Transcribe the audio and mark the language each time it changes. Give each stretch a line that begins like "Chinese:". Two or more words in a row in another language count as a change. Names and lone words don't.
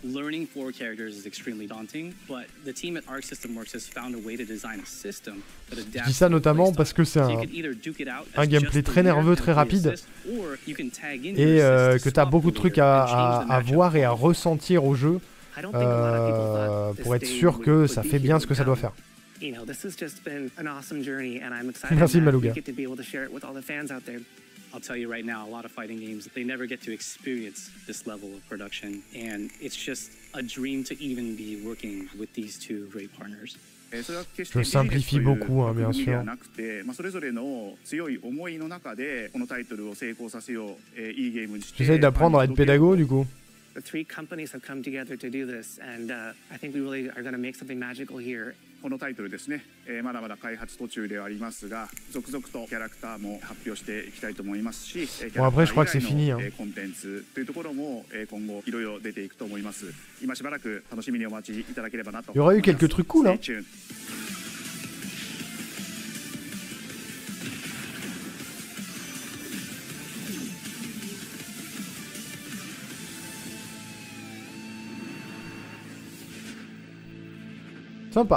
French: Je dis ça notamment parce que c'est un gameplay très nerveux, très rapide, et que tu as beaucoup de trucs à voir et à ressentir au jeu. Pour être sûr que ça fait bien ce que ça doit faire. Merci Malouga.
English: I'll tell you right now, a lot of fighting games, they never get to experience this level of production, and it's just a dream to even be working with these two great partners.
French: Je simplifie beaucoup, hein, bien sûr. J'essaie d'apprendre à être pédago du coup.
English: The three companies have come together to do this, and I think we really are going to make something magical here.
Japanese: このタイトルですね、まだまだ開発途中ではありますが、続々とキャラクターも発表していきたいと思いますし、
French: Bon, après, je crois que c'est fini, hein.
Japanese: コンテンツというところも今後いろいろ出ていくと思います。今しばらく楽しみにお待ちいただければなと。
French: Il y aura eu quelques trucs cool, hein. Sympa.